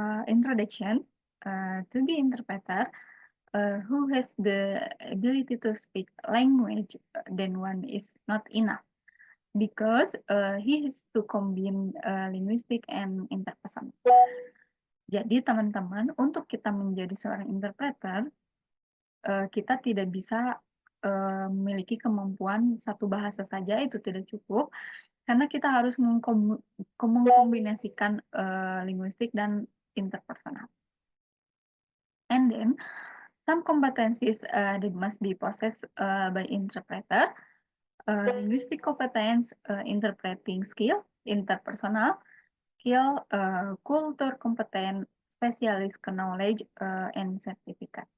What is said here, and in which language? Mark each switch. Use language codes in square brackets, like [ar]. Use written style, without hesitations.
[en] Introduction to be interpreter who has the ability to speak language then one is not enough because he has to combine linguistic and interpersonal. [id] Jadi teman-teman, untuk kita menjadi seorang interpreter, kita tidak bisa memiliki kemampuan satu bahasa saja, itu tidak cukup, karena kita harus mengkombinasikan linguistik dan interpersonal. [en] And then, some competencies that must be possessed by interpreter, linguistic competence, interpreting skill, interpersonal skill, culture competence, specialist knowledge, and certificate.